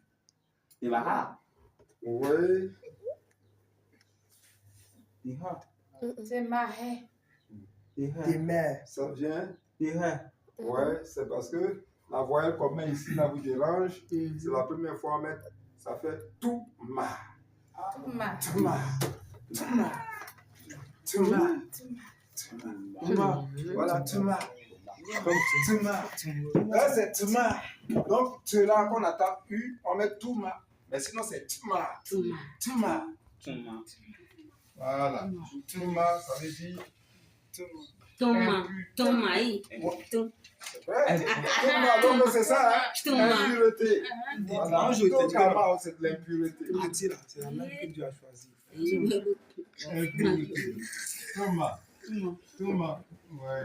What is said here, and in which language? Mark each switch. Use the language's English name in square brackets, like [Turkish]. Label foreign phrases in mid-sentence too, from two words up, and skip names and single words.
[French] Oui. Tema. Ça vient? Ouais, c'est parce que la voyelle qu'on met ici, là, vous dérange. C'est la première fois qu'on met, ça fait tout ma. Tuma. Tuma. Tuma. Tuma. Tuma. Voilà, Tuma. Donc, Tuma. Là, c'est Tuma. Donc, celui-là qu'on attend U, on met Tuma. Mais sinon, c'est Tuma. Tuma. Voilà. Tuma, ça veut dire Toma. Ouais, donc c'est ça, hein? L'impureté. Voilà. Toma, c'est de l'impureté. C'est la même que tu as choisi. Impureté. Thomas. Ouais.